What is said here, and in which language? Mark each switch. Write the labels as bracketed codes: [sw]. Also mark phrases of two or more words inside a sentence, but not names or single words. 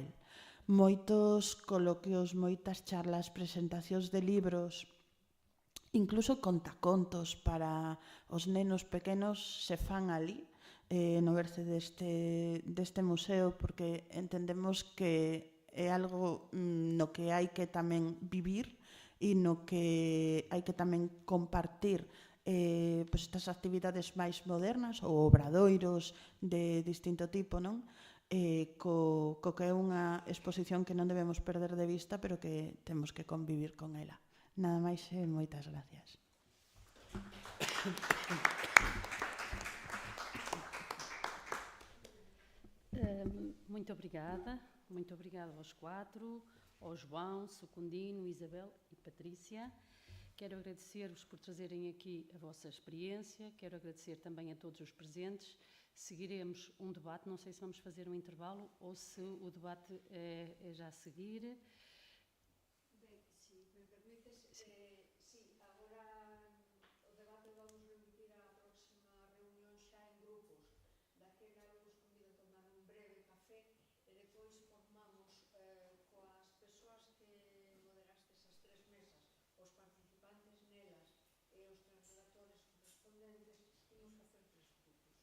[gl] Moitos coloquios, moitas charlas, presentacións de libros, incluso contacontos para os nenos pequenos se fan ali, no berce deste museo, porque entendemos que é algo no que hai que tamén vivir e no que hai que tamén compartir pois estas actividades máis modernas ou obradoiros de distinto tipo, non? co que é unha exposición que non debemos perder de vista, pero que temos que convivir con ela. Nada máis e moitas gracias. [pt] Muito obrigada aos quatro, ao João, Secundino, Isabel e Patrícia. Quero agradecer-vos por trazerem aqui a vossa experiência, quero agradecer também a todos os presentes. Seguiremos um debate, não sei se vamos fazer um intervalo ou se o debate é já a seguir. [gl] Bem, se me permites, sí, agora o debate vamos remitir á próxima reunión xa en grupos. Daquela vos convido a tomar un breve café e depois formamos coas persoas que moderastes as tres mesas, os participantes nelas e os translatores correspondentes, imos facer tres grupos.